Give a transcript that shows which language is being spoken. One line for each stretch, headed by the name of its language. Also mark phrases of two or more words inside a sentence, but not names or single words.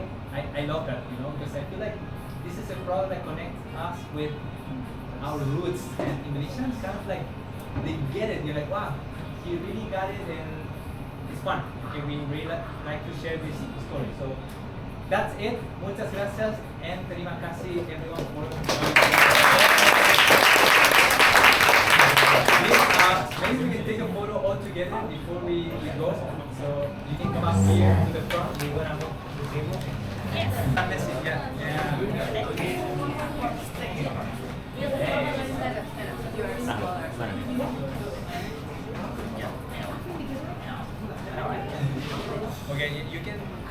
English: I love that, you know, because I feel like this is a product that connects us with our roots. And Indonesians kind of like, they get it. You're like, wow, he really got it, and it's fun. Okay, we really like to share this story. So that's it.
Spanish: Muchas gracias
English: and
Indonesian: terima kasih
English: everyone for maybe we can take a photo all together before we go. So you can come up here to the front. We're gonna go to the table. Yes. Okay, you can.